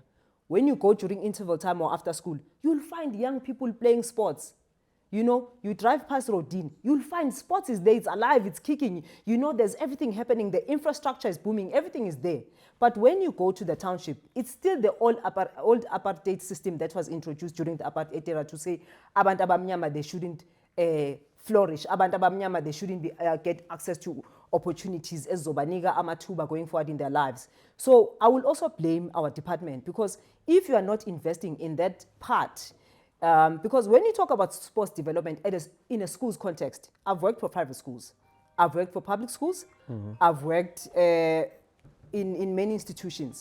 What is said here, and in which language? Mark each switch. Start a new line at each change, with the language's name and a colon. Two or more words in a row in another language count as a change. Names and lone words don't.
English: When you go during interval time or after school, you'll find young people playing sports. You drive past Rodin, you'll find sports is there, it's alive, it's kicking. There's everything happening, the infrastructure is booming, everything is there. But when you go to the township, it's still the old apartheid system that was introduced during the apartheid era to say,
Zulu: abantu abamnyama,
English: they shouldn't flourish.
Zulu: Abantu abamnyama,
English: they shouldn't get access to opportunities as
Zulu: Zobaniga Amatuba
English: going forward in their lives. So I will also blame our department, because if you are not investing in that part, because when you talk about sports development in a school's context, I've worked for private schools, I've worked for public schools, I've worked in many institutions.